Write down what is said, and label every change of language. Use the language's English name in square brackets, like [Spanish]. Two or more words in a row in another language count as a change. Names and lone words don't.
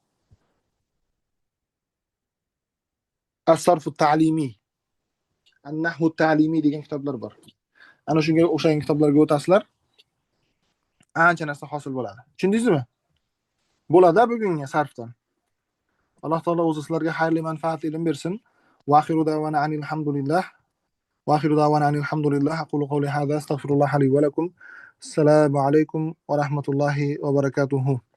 [Uzbek] As-Sarfu ta'limiy. An-Nahwu ta'limiy degan kitoblar bor. Ana shunga o'xshagan kitoblarga o'tasizlar. Ancha narsa hosil bo'ladi. Tushundingizmi? Bo'ladi bugungi sarfdan. Alloh taolo o'zi sizlarga xayrli manfaatli ilm bersin. [Arabic] وآخر دعوانا أن الحمد لله. وآخر دعوانا أن الحمد لله أقول قولي هذا أستغفر الله لي ولكم السلام عليكم ورحمة الله وبركاته